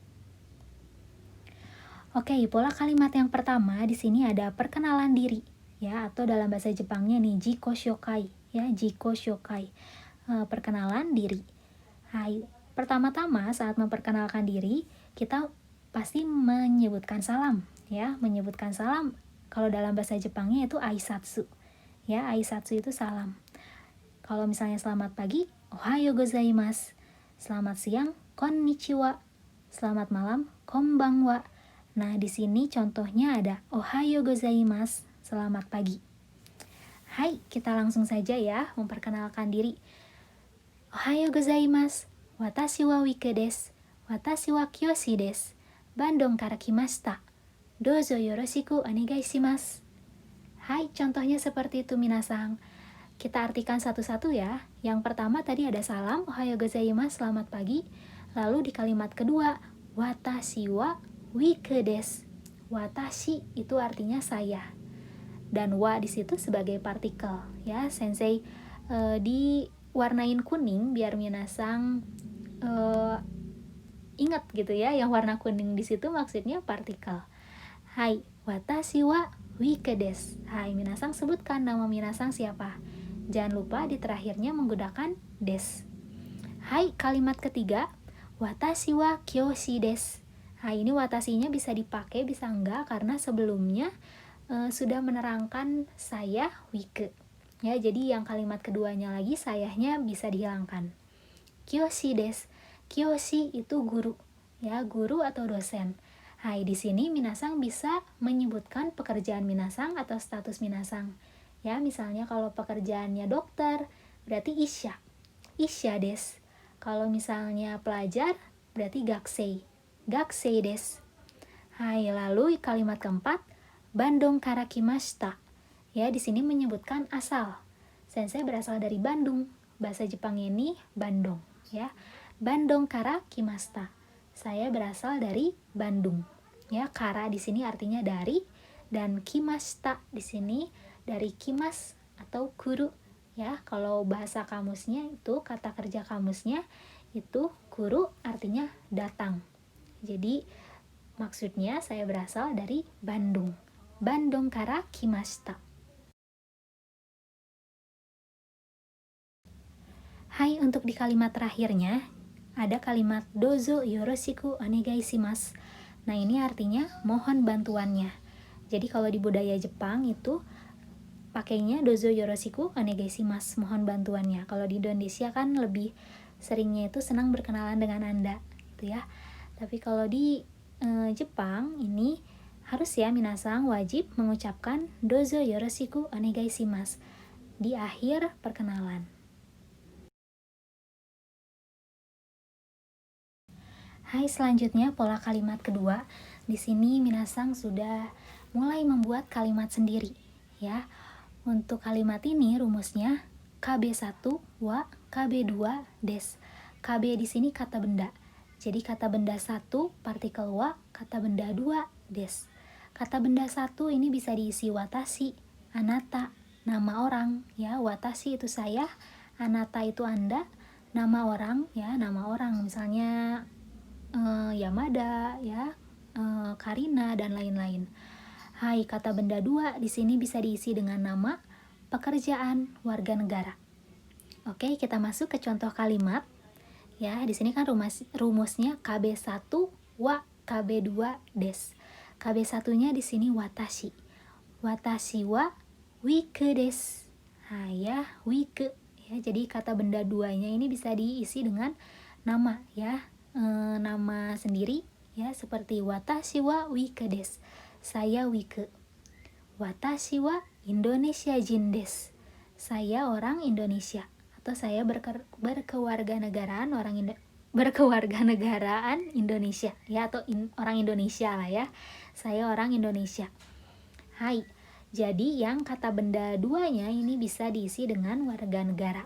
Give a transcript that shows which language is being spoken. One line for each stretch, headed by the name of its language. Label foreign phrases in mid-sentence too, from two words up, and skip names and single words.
Indonesian: Oke, pola kalimat yang pertama di sini ada perkenalan diri, ya, atau dalam bahasa Jepangnya nih
Japanese: 自己紹介,
Indonesian: ya,
Japanese: 自己紹介,
Indonesian: perkenalan diri. Hai, pertama-tama saat memperkenalkan diri, kita pasti menyebutkan salam, ya, menyebutkan salam. Kalau dalam bahasa Jepangnya itu aisatsu, ya, aisatsu itu salam. Kalau misalnya selamat pagi,
Japanese: おはようございます.
Indonesian: Selamat siang, konnichiwa. Selamat malam, konbanwa. Nah, di sini contohnya ada
Japanese: おはようございます,
Indonesian: selamat pagi. Hai, kita langsung saja ya memperkenalkan diri.
Japanese: おはようございます、私はWikeです. Watashi wa Kiyoshi desu. Bandung kara kimashita. どうぞよろしくお願いします.
Indonesian: Hai, contohnya seperti itu minasan. Kita artikan satu-satu ya. Yang pertama tadi ada salam,
Japanese: おはようございます,
Indonesian: selamat pagi. Lalu di kalimat kedua,
Japanese: 私はWikeです.
Indonesian: Watashi itu artinya saya. Dan wa di situ sebagai partikel ya. Sensei diwarnain kuning biar minasang ingat gitu ya. Yang warna kuning di situ maksudnya partikel. Hai,
Japanese: 私はWikeです.
Indonesian: Hai, minasang sebutkan nama minasang siapa. Jangan lupa di terakhirnya menggunakan des. Hai, kalimat ketiga,
Japanese: watashi wa Kiyoshi desu.
Indonesian: Nah, ini watashinya bisa dipakai, bisa enggak, karena sebelumnya sudah menerangkan saya Wike. Ya, jadi yang kalimat keduanya lagi sayanya bisa dihilangkan.
Japanese: Kiyoshi desu.
Indonesian: Kiyoshi itu guru, ya, guru atau dosen. Hai, di sini minasang bisa menyebutkan pekerjaan minasang atau status minasang. Ya, misalnya kalau pekerjaannya dokter, berarti isha.
Japanese: 医者です.
Indonesian: Kalau misalnya pelajar, berarti gakusei.
Japanese: 学生です.
Indonesian: Hai, lalu kalimat keempat,
Japanese: Bandung kara kimashita.
Indonesian: Ya, di sini menyebutkan asal. Sensei berasal dari Bandung. Bahasa Jepang ini Bandung, ya.
Japanese: Bandung kara kimashita.
Indonesian: Saya berasal dari Bandung. Ya, kara di sini artinya dari, dan kimashita di sini dari kimas atau kuru. Ya, kalau bahasa kamusnya itu, kata kerja kamusnya itu kuru artinya datang. Jadi maksudnya saya berasal dari Bandung.
Japanese: Bandung kara kimashita.
Indonesian: Hai, untuk di kalimat terakhirnya ada kalimat
Japanese: どうぞよろしくお願いします.
Indonesian: Nah, ini artinya mohon bantuannya. Jadi kalau di budaya Jepang itu pakainya
Japanese: どうぞよろしくお願いします,
Indonesian: mohon bantuannya. Kalau di Indonesia kan lebih seringnya itu senang berkenalan dengan Anda, gitu ya. Tapi kalau di Jepang ini harus ya minasang wajib mengucapkan
Japanese: どうぞよろしくお願いします
Indonesian: di akhir perkenalan. Hai, selanjutnya pola kalimat kedua. Di sini minasang sudah mulai membuat kalimat sendiri ya. Untuk kalimat ini rumusnya KB1 wa KB2 des. KB di sini kata benda. Jadi kata benda 1 partikel wa, kata benda 2 des. Kata benda 1 ini bisa diisi watashi, anata, nama orang ya. Watashi itu saya, anata itu Anda, nama orang ya, nama orang misalnya Yamada ya, Karina dan lain-lain. Hai, kata benda 2 di sini bisa diisi dengan nama, pekerjaan, warga negara. Oke, kita masuk ke contoh kalimat. Ya, di sini kan rumusnya KB1 wa KB2 des. KB1-nya di sini watashi.
Japanese: 私はWikeです.
Indonesian: Nah, ya, Wike. Ya, jadi kata benda 2-nya ini bisa diisi dengan nama ya. Nama sendiri ya, seperti
Japanese: 私はWikeです.
Indonesian: Saya Wike.
Japanese: 私はインドネシア人です.
Indonesian: Saya orang Indonesia. Atau saya berkewarganegaraan berkewarganegaraan Indonesia ya, atau orang Indonesia lah ya. Saya orang Indonesia. Hai. Jadi yang kata benda duanya ini bisa diisi dengan warga negara.